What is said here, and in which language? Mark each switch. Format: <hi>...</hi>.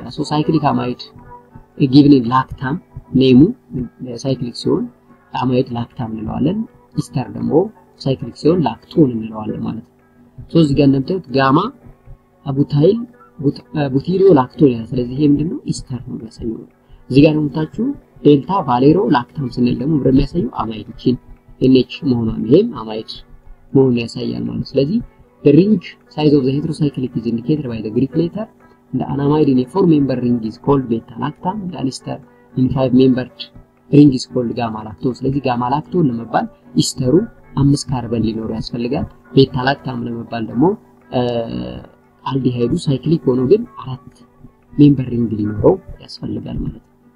<en>So cyclic amide given in lactam name</en> <am>cyclic ሲሆን amide lactam እንለዋለን። ኢስተር ደግሞ cyclic ሲሆን ላክቶን እንለዋለን ማለት ነው። ሶ እዚህ ጋር እንደምታዩት ጋማ አቡታይል ቡቲሪዮ ላክቶን ያለ። ስለዚህ ይሄ ምንድነው ኢስተር ነው የሚያሳየው። እዚህ ጋር እንደምታችሁ ዴልታ ቫሌሮ ላክታም ስንል ደግሞ እንደሚያሳየው አማይድችን NH መሆኑን ይሄም አማይድ መሆኑን ያሳያል ማለት ነው። ስለዚህ</am> <en>the ring size of the heterocyclic is indicated by the Greek letter. The amide in a 4-member ring is called beta lactam. The ester in 5-membered ring is called gamma lactone.</en> <am>ስለዚህ ጋማ ላክቶን ለመባል ኢስተሩ 5 ካርበን ሊኖር ያስፈልጋል። ቤታ ላክታም ለመባል ደግሞ አልዲሃይዱ ሳይክሊክ ሆኖ ግን 4 ሜምበር ሪንግ ሊኖረው ያስፈልጋል ማለት ነው።</am>